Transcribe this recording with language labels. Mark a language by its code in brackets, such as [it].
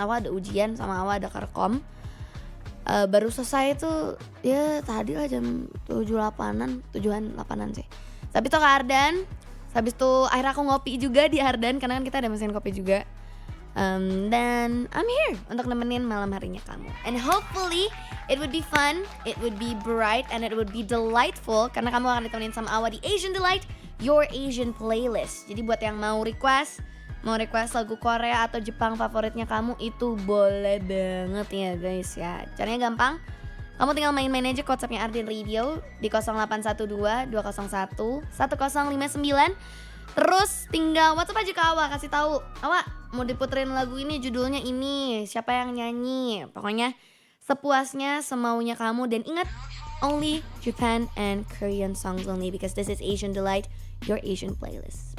[id] Awal ada ujian sama awal ada kerkom. Baru selesai tuh ya tadi lah jam 7-8an sih. Tapi tuh ke Ardan. Habis itu akhirnya aku ngopi juga di Ardan, karena kan kita ada mesin kopi juga. Dan [en] I'm here [id] untuk nemenin malam harinya kamu. [en] And hopefully it would be fun, it would be bright, and it would be delightful, [id] karena kamu akan ditemenin sama Awa di [en] Asian Delight, your Asian playlist. [id] Jadi buat yang mau request lagu Korea atau Jepang favoritnya kamu, itu boleh banget ya guys ya. Caranya gampang. Kamu tinggal main-main aja ke WhatsApp-nya Ardan Radio di 0812 201 1059. Terus tinggal WhatsApp aja ke Awa, kasih tahu, Awa mau diputerin lagu ini, judulnya ini, siapa yang nyanyi. Pokoknya sepuasnya, semaunya kamu. Dan ingat, [en] only Japan and Korean songs only, because this is Asian Delight, your Asian playlist.